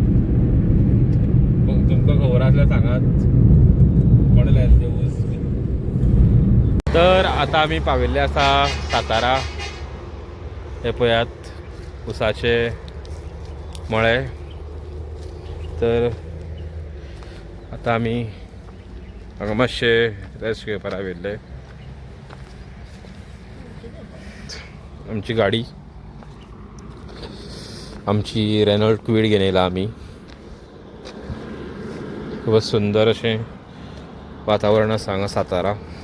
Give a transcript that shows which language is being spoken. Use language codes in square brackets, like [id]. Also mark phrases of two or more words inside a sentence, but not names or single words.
[kok] मग तुमका खबर असल्या सांगात कोणाला ते ऊस। तर आता आम्ही पाविल्ले असा सातारा। हे पळयात ऊसाचे मळे। तर आता आम्ही हांगा मातशे रेस्ट घेवपाक आयिल्ले। आमची गाडी आमची रेनॉल्ट क्विड घेवन येयला आमी। खूपच सुंदर अशें वातावरण आसा हांगा सातारा।